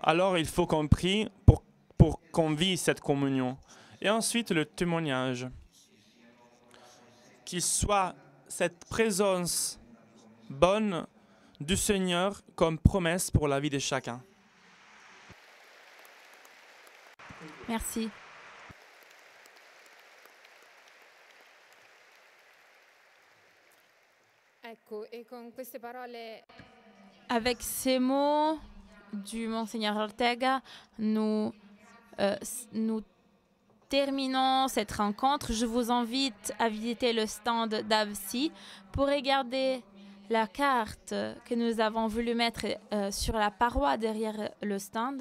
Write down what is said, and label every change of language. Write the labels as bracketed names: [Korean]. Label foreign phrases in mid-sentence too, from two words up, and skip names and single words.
[French] Alors, il faut qu'on prie pour qu'on vive cette communion. Et ensuite, le témoignage. Qu'il soit cette présence bonne du Seigneur comme promesse pour la vie de chacun. Merci. [Italian] Ecco, e con queste parole [French] Avec ces mots du Monseigneur Ortega, nous terminons cette rencontre. Je vous invite à visiter le stand d'Avsi pour regarder la carte que nous avons voulu mettre sur la paroi derrière le stand.